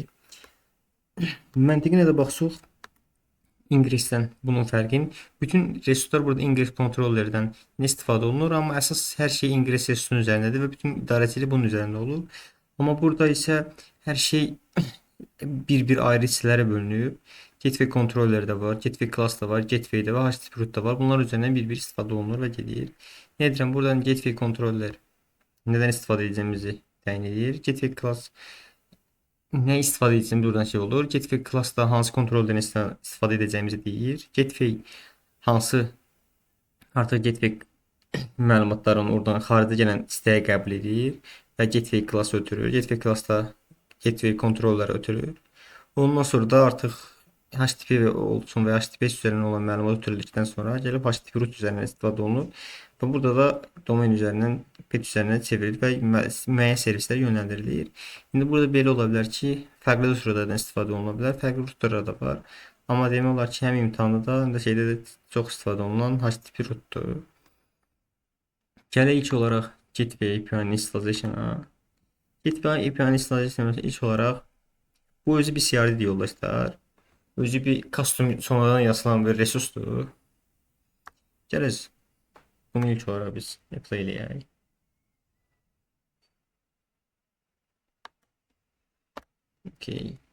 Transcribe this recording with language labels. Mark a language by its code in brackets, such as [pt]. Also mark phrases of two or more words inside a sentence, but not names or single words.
[az] Məntiqinə də baxsaq, ingressdən bunun fərqin. Bütün resurslar burada ingress kontrollerdən istifadə olunur, amma əsas hər şey ingress resursunun üzərindədir və bütün idarəçilik bunun üzərində olur. Amma burada isə hər şey bir ayrı hissələrə bölünüb. Gateway kontrolleri də var, [en] gateway class [az] da var, gateway də var, [en] HTTP root [az] da var. Bunlar üzərindən bir istifadə olunur və gedir. Nə deyirəm, buradan gateway kontrolleri nədən istifadə edəcəyimizi təyin edir. [en] Gateway class [az] nə istifadə edəcəyimiz buradan şey olur. [en] Gateway classda [az] hansı kontroldən istifadə edəcəyimizi deyir. Gateway hansı artıq gateway məlumatlarını oradan xaricə gələn istəyə qəbul edir və [en] gateway class [az] ötürür. [en] Gateway classda [az] gateway kontrolları ötürür. Ondan sonra da artıq HTTP olsun və HTTP üzərindən olan məlumat ötürüldükdən sonra gəlib [en] HTTP root [az] üzərindən istifadə olunur. Və burada da domain üzərindən pet üzərindən çevrilir və müəyyən servislər yönləndirilir. İndi burada belə ola bilər ki, fərqli rootlardan istifadə oluna bilər, fərqli rootlar da var. Amma demək olar ki, həm imtahanda da, həm də şeydə də çox istifadə olunan [en] HTTP rootdur. [az] Gələk ilk olaraq [en] Gateway API installation-a. Gateway API installation [az] ilk olaraq bu özü bir CRD yoldaşlar. Özü bir custom sonradan yazılan bir resursdur. Gələk bunu ilk olaraq biz apply eləyək. Okay.